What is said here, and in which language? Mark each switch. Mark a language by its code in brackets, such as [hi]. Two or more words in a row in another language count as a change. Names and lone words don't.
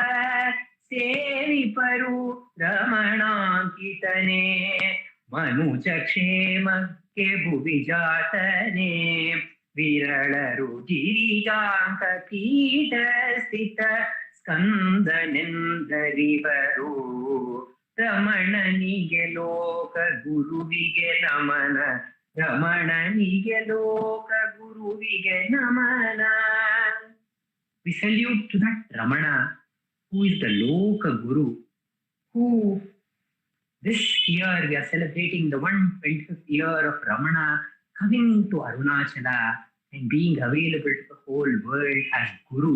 [kn] ಸೇವಿಪರು ರಮಣಾಂಕಿತನೇ ಮನುಜ ಕ್ಷೇಮಕ್ಕೆ ಭುವಿಜಾತನೇ ವಿರಳರು ಗಿರಿಯಾಂಕ ಪೀಠ ಸ್ಥಿತ ಸ್ಕಂದನೆಂದರಿವರು ರಮಣನಿಗೆ ಲೋಕ ಗುರುವಿಗೆ ನಮನ ರಮಣನಿಗೆ ಲೋಕ ಗುರುವಿಗೆ ನಮನ. [en] We salute to that Ramana who is the Loka Guru, who this year we are celebrating the 125th year of Ramana coming to Arunachala and being available to the whole world as Guru.